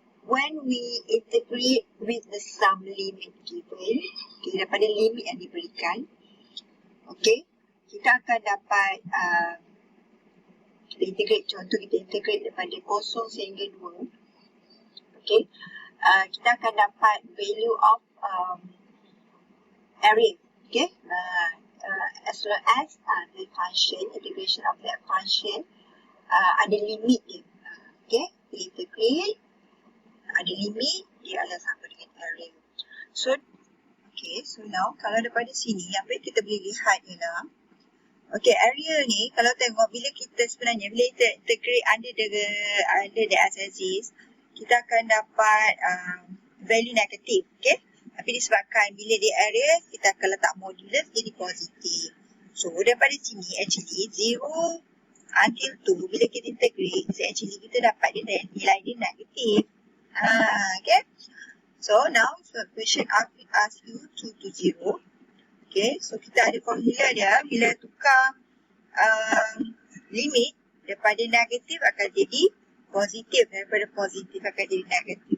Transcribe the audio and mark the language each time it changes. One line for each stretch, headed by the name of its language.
English: When we integrate with the sum limit given,
Malay: okay, daripada limit yang diberikan, okay, kita akan dapat kita integrate, contoh kita integrate daripada 0 sehingga 2. Okay, kita akan dapat
English: value of area. Okay, as well as the function, integration of that function
Malay: ada limit dia. Okay, integrate, ada limit, dia adalah sama dengan area. So, okay, so now kalau daripada sini, apa yang kita boleh lihat ialah, okay, area ni, kalau tengok bila kita sebenarnya, bila kita integrate
English: under the axis,
Malay: kita akan dapat value negatif, okay. Tapi disebabkan bila di area, kita akan letak modulus jadi positif. So, daripada sini, actually, 0 until 2, bila kita integrate, so actually kita dapat dia nilai dia negatif. Okay.
English: So, now, so question ask you 2 to 0.
Malay: Okay, so kita ada formula dia, bila tukar limit daripada negatif akan jadi positif, daripada positif akan jadi negatif.